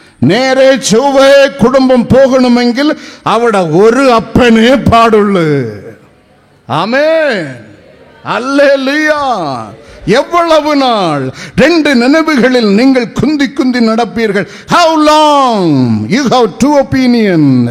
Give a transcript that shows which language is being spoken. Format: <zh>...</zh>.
<ml>നേരെ ചൊവ്വേ കുടുംബം പോകണമെങ്കിൽ അവിടെ ഒരു അപ്പനേ പാടുള്ളൂ. ആമേൻ, ഹല്ലേലൂയ.</ml> <ta>எவ்வளவு நாள் 2 நினைவுகளில் நீங்கள் குந்தி குந்தி நடப்பீர்கள்?</ta> <en>How long you have 2 opinion?</en>